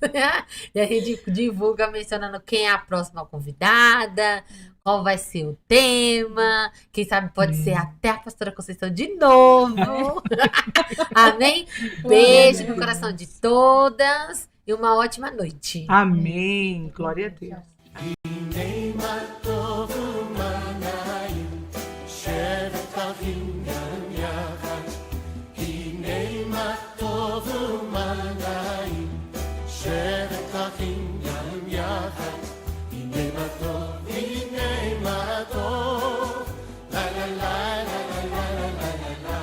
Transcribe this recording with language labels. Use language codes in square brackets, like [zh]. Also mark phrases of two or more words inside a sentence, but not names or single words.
[pt] E a gente divulga mencionando quem é a próxima convidada, qual vai ser o tema. Quem sabe pode ser até a pastora Conceição de novo. Amém? Beijo no coração de todas e uma ótima noite. Amém. Glória a Deus. [he] הנה מה טוב ומה נעים, שבת אחים גם יחד. הנה מה טוב ומה נעים, שבת אחים גם יחד. הנה מה טוב, הנה מה טוב, לה לה לה לה לה לה לה לה לה.